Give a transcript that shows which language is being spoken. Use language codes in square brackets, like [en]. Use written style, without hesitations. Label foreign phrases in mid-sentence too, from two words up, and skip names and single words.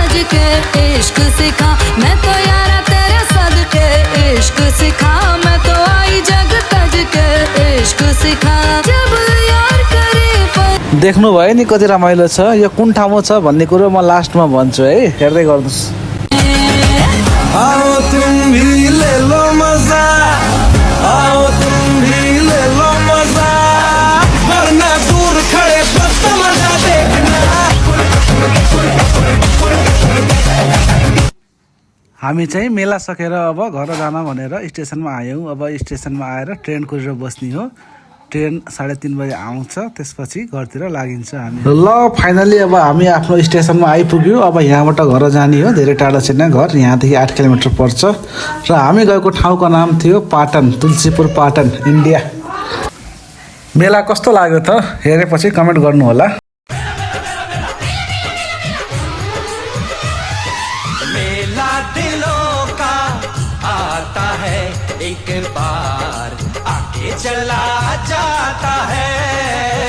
[hi] के इश्क सिखा, मैं तो यारा तेरे सदके इश्क सिखा, मैं तो आई जग तज के इश्क सिखा, जब यार करे पर। [ne] देख्नु भयो नि कति रमाइलो छ, यो कुन ठाउँमा छ भन्ने कुरो म लास्टमा भन्छु है, हेर्दै गर्नुहोस्। [hi] आओ तुम भी ले लो मजा, आओ तुम भी ले लो मजा, वरना दूर खड़े बस तमाशा देखना। [ne] हामी चाहिँ मेला सकेर अब घर जान भनेर स्टेसनमा आयौँ। अब स्टेसनमा आएर ट्रेन कुरेर बस्ने हो। ट्रेन 3:30 बजे आउँछ, त्यसपछि घरतिर लागिन्छ हामी। ल फाइनली अब हामी आफ्नो स्टेसनमा आइपुग्यौँ। अब यहाँबाट घर जाने हो, धेरै टाढा छैन घर, यहाँदेखि 8 किलोमिटर पर्छ। र हामी गएको ठाउँको नाम थियो पाटन, तुलसीपुर पाटन, इन्डिया। मेला कस्तो लाग्यो त हेरेपछि कमेन्ट गर्नु होला। [hi] मेला दिलों का आता है एक बार, आके चला जाता है।